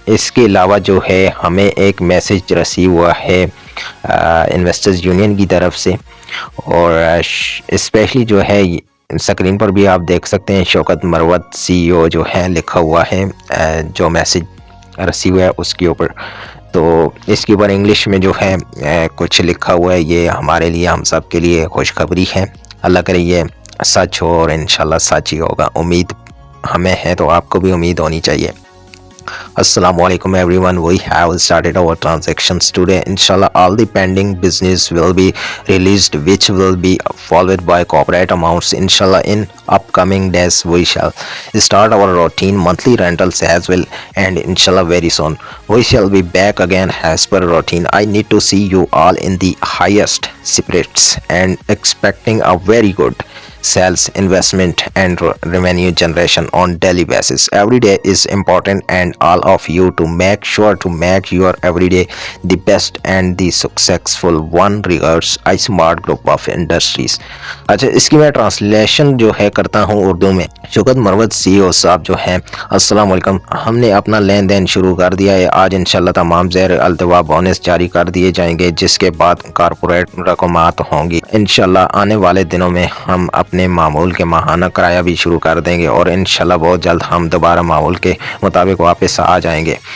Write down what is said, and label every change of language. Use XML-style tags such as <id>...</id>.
<hi>इसके अलावा जो है हमें एक मैसेज रिसीव हुआ है इन्वेस्टर्स यूनियन की तरफ से, और स्पेशली जो है स्क्रीन पर भी आप देख सकते हैं शौकत मरवत CEO जो है लिखा हुआ है जो मैसेज रिसीव है उसके ऊपर। तो इसके ऊपर इंग्लिश में जो है कुछ लिखा हुआ है। ये हमारे लिए, हम सब के लिए खुशखबरी है। अल्लाह करे ये सच हो और इंशाल्लाह सच ही होगा। उम्मीद हमें है तो आपको भी उम्मीद होनी चाहिए।</hi> <en>Assalamu alaikum everyone, we have started our transactions today. Inshallah all the pending business will be released, which will be followed by corporate amounts. Inshallah in upcoming days we shall start our routine monthly rentals as well, and inshallah very soon we shall be back again as per routine. I need to see you all in the highest spirits and expecting a very good sales, investment and revenue generation on daily basis. Every day is important and all of you to make sure to make your every day the best and the successful one. Regards, iSmart Group of Industries.</en> <hi>अच्छा, इसकी मैं translation जो है करता हूँ उर्दू में। Shaukat Marwat CEO साहब जो हैं, अस्सलाम वालेकुम। हमने अपना लेन देन शुरू कर दिया है। आज इंशाल्लाह तमाम ज़ेर अल्तवा बोनस जारी कर दिए जाएंगे, जिसके बाद कारपोरेट रकमात होंगी। इंशाल्लाह आने वाले दिनों में हम अपने मामूल के माहाना किराया भी शुरू कर देंगे और इंशाल्लाह बहुत जल्द हम दोबारा मामूल के मुताबिक वापस आ जाएंगे।</hi>